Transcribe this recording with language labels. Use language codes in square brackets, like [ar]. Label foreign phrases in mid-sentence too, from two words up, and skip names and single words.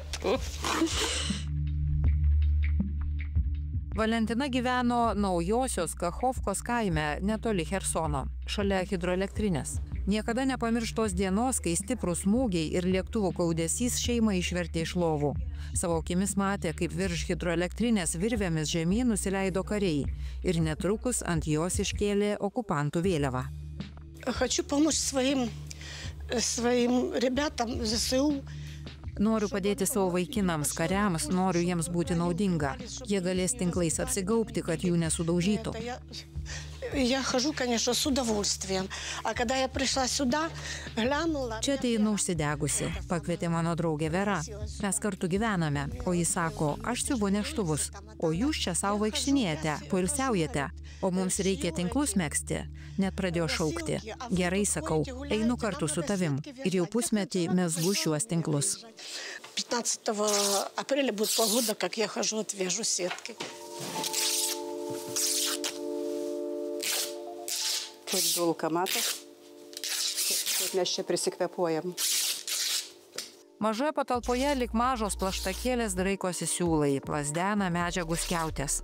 [lt] Valentina gyveno Naujosios Kachovkos kaime netoli Chersono, šalia hidroelektrinės. Niekada nepamirštos dienos, kai stiprūs smūgiai ir lėktuvų kaudesys šeimą išvertė iš lovų. Savo akimis matė, kaip virš hidroelektrinės virvėmis žemyn nusileido kariai ir netrukus ant jos iškėlė okupantų vėliavą. [ru] Хочу помочь своим ребятам ЗСУ. [lt] Noriu padėti savo vaikinams, kariams, noriu jiems būti naudinga. Jie galės tinklais apsigaubti, kad jų nesudaužytų. [ru] Я хожу, конечно, с удовольствием. А когда я пришла сюда, глянула... [lt] Čia ateinu užsidegusi, pakvietė mano draugė Vera. Mes kartu gyvename, o jis sako, aš siuvu neštuvus, o jūs čia savo vaikštinėjate, poilsiaujate, o mums reikia tinklus megzti. Net pradėjo šaukti. Gerai, sakau, einu kartu su tavim. Ir jau pusmetį mezgu šiuos tinklus. [ru] 15 апреля будет полгода, как я хожу, отвяжу сетки. [lt] Kaip dulka, matot? Kaip mes čia prisikvepuojam. Mažoje patalpoje lik mažos plaštakėlės draikosi siūlai, plazdena medžiagų skiautės.